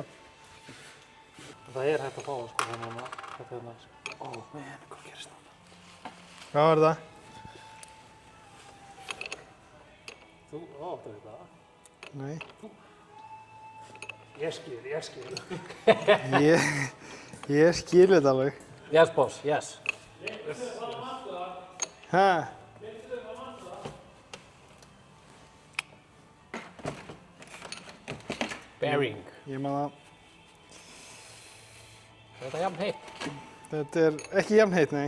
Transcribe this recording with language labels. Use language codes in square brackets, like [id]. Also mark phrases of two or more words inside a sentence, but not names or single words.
[is] Það er hægt að fá það, sko, þannig að þetta er hérna, sko. Hvað gerist það? Hvað var það? Þú áttu þetta. Nei. Ég skil. Ég skil þetta alveg. [en] Yes, boss, yes. [is] Hæ? Bearing. Ég man það. Þetta er jafn heitt. Þetta er ekki jafn heitt, nei.